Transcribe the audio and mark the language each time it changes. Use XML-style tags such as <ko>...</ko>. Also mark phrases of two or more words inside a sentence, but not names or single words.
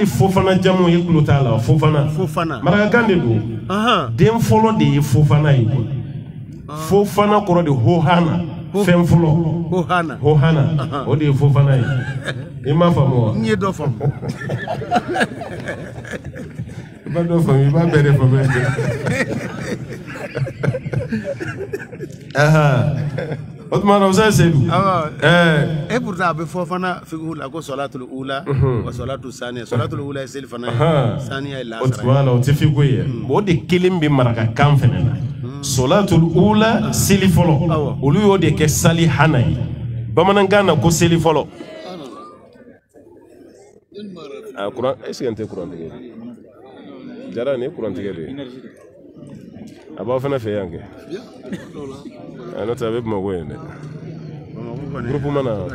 <bm>fofana jamu ye kulo t'a la fofana marakakan de don den fɔlɔ de ye fofana ye fofana kɔrɔ de hohana fɛn fɔlɔ hohana o de ye fofana ye i m'a faamu wa n ye dɔ faamu i b'a dɔ faamu i b'a bɛɛ de faamu o tuma na o se sedu e pourtant a bɛ fɔ fana fiqhu la ko</bm> <ar>الصلاة الأولى والصلاة الثانية</ar> <bm>salatul ula ye seli fana ye saniya ye lasara o tuma na o tɛ fiqhu ye o de kelen bɛ marakakan fɛnɛ na</bm> <ar>الصلاة الأولى</ar> <bm>seli fɔlɔ olu y'o de kɛ sali hana ye bamanankan na ko seli fɔlɔ a kuran</bm> <fr>est-ce que</fr> <bm>n tɛ kuran tigɛ jara nin ye kuran tigɛ de ye a b'aw fana fɛ yan kɛ n'o tɛ a bɛ Bamakɔ yen dɛ groupe mana</bm>